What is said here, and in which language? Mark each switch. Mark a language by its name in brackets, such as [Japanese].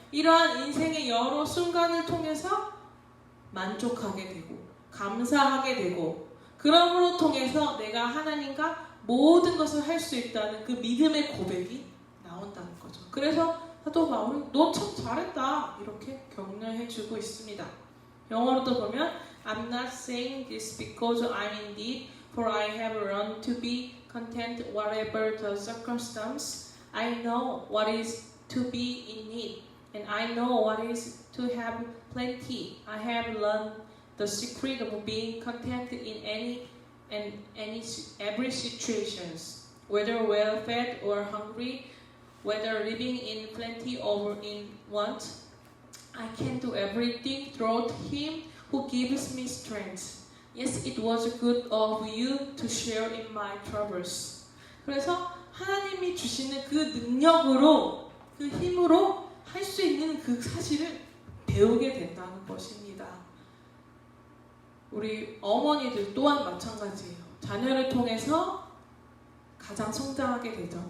[Korean] 이러한 인생의 여러 순간을 통해서 만족하게 되고 감사하게 되고 그러므로 통해서 내가 하나님과 모든 것을 할 수 있다는 그 믿음의 고백이 나온다는 거죠. 그래서 사도 바울이 너 참 잘했다 이렇게 격려해주고 있습니다. 영어로도 보면 [English] I'm not saying this because I'm in need, for I have learned to be content whatever the circumstance. I know what is to be in need, and I know what is to have plenty. I have learned the secret of being content in every situations, whether well fed or hungry, whether living in plenty or in want. I can do everything through Him who gives me strength. Yes, it was good of you to share in my troubles. [Korean] 그래서 하나님이 주시는 그 능력으로, 그 힘으로 할 수 있는 그 사실을 배우게 된다는 것입니다. 우리 어머니들 또한 마찬가지예요. 자녀를 통해서 가장 성장하게 되죠.